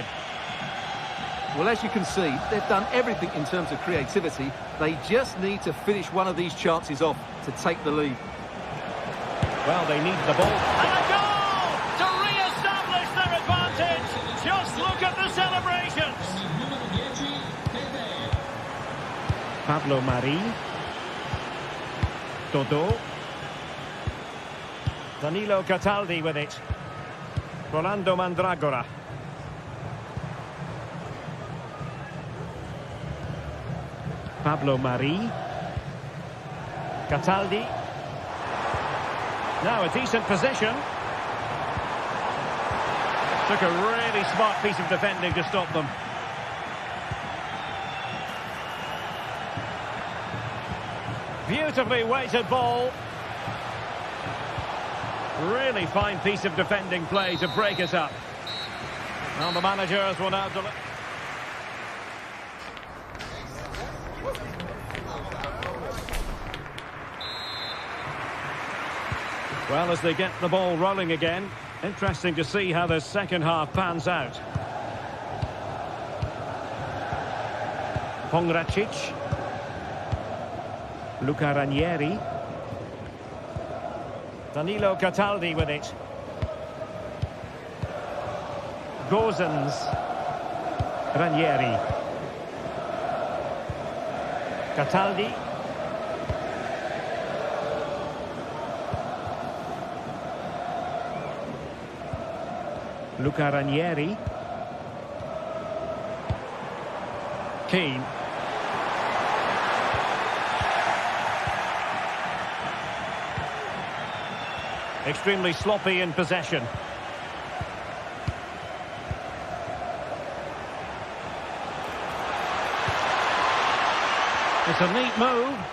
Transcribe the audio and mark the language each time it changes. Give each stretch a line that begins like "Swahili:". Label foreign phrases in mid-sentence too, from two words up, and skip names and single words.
English: Well, as you can see, they've done everything in terms of creativity. They just need to finish one of these chances off to take the lead. Well, they need the ball. And a goal to re-establish their advantage. Just look at the celebrations. Pablo Mari. Dodo. Danilo Cataldi with it. Rolando Mandragora. Pablo Mari. Cataldi. Now a decent possession. Took a really smart piece of defending to stop them. Beautifully weighted ball. Really fine piece of defending play to break it up. Well, the managers will now deliver. Well, as they get the ball rolling again, interesting to see how the second half pans out. Pongracic. Luca Ranieri. Danilo Cataldi with it. Gozens. Ranieri. Cataldi. Luca Ranieri. Keane. Extremely sloppy in possession. It's a neat move.